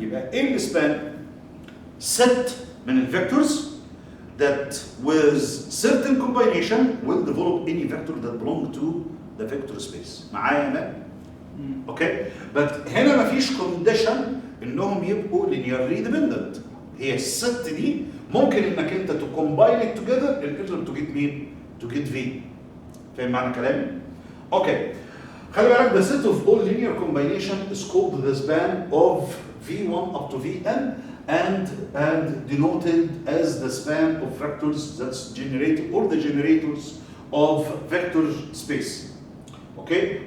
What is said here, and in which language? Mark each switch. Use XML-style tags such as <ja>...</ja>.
<ar>يبقى ايه السبان؟</ar> <en>set من الvectors that with certain combination will develop any vector that belong to the vector space.</en> <ar>معايا انا؟ اوكي؟ but هنا مفيش condition انهم يبقوا linearly dependent. هي الست دي ممكن انك انت</ar> <en>to combine it together in order to get</en> <ar>مين؟</ar> <en>to get V.</en> <ar>فاهم معنى كلامي؟ اوكي. خلي بالك</ar> <en>the set of all linear combination is called the span of V1 up to Vn and denoted as the span of vectors that's generated or the generators of vector space. Okay?</en>